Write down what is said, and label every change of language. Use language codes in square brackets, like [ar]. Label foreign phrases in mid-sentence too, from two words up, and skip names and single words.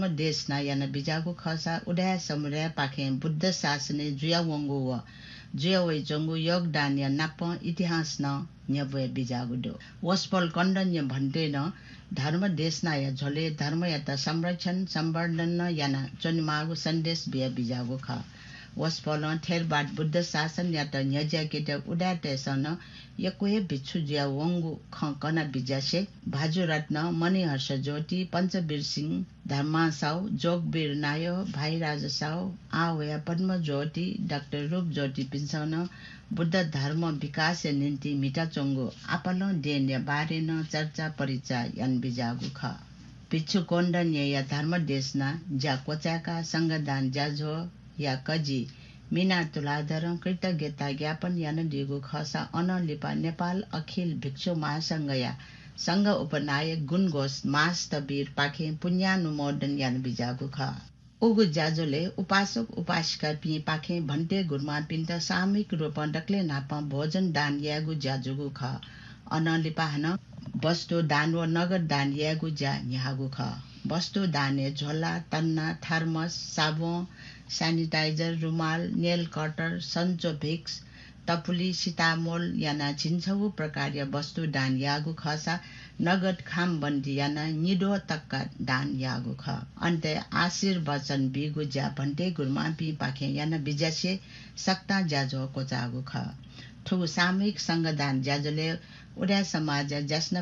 [new] देश न यान बिजागु खसा उडा समुदाय पाखे बुद्ध शासने जुया वंगु व जुया वइ जोंगु योगदान या नाप इतिहास न न्यवे बिजागुदु वस्पोल कोण्डन या भन्टे न धर्म देश न या झोले धर्म या त संरक्षण संवर्धन यान चनिमागु सन्देश बिया बिजागु ख वस्पल थेरबाट बुद्ध शासन या त न्यज्या केट उडाटे सन यकोहे भिक्षु ज्या वंगु ख कना बिजासे भाजु रत्न मणिहर्ष ज्योति पञ्चवीर सिंह धर्मासाउ जोगवीर नायो भाइ राज साउ आवया पद्म ज्योति डाक्टर रूप ज्योति पिन्सन बुद्ध धर्म विकास निम्ति मिटा चोंगो आपलो देन या बारे न चर्चा परिचय यान बिजागु ख भिक्षु कोण्डन या धर्म देशना ज्या कोचाका संगदान ज्याझो या कजी मिना तुलाधर कृतज्ञता ज्ञापन यान दिगु खसा अनलिपा नेपाल अखिल भिक्षु महासंघ या संघ उपनायक गुण घोष मास्तबीर पाखे पुण्यानुमोदन यान बिजागु ख उगु ज्याजोले उपासक उपासिका पि पाखे भन्टे गुरमा पिन्त सामूहिक रूप डक्ले नापा भोजन दान यागु ज्याजुगु ख अनलिपा हन वस्तु दान व नगद दान यागु ज्या न्यागु ख वस्तु दाने झोला तन्ना थर्मस साबुन सैनिटाइजर रुमाल नेल कटर सन्चो भिक्स तपुली सीतामोल याना छिन्छौ प्रकार वस्तु दान यागु खसा नगद खाम बन्दी याना निडो तक्का दान यागु ख अन्ते आशीर्वचन बिगु ज्या भन्टे गुरमा पि पाखे याना बिजासे सक्ता ज्याजो कोचागु ख ठुगु सामूहिक संगदान ज्याजोले उडा समाज जस्न